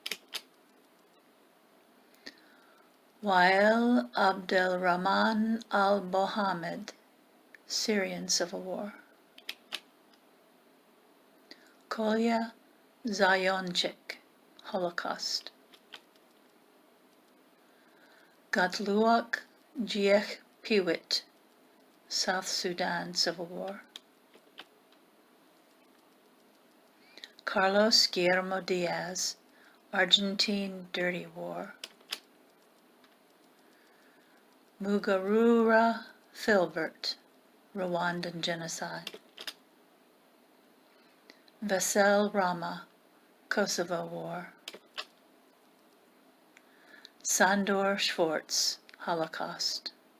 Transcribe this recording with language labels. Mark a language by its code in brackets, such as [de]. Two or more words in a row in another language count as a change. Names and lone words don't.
[en] Wael Abdelrahman al-Mohammed, Syrian Civil War. Kolya Zayonchik, Holocaust. Gatluak Jiech Piwit, South Sudan Civil War. Carlos Guillermo Diaz, Argentine Dirty War. Mugarura Filbert, Rwandan Genocide. Vesel Rama, Kosovo War. Sandor Schwartz, Holocaust.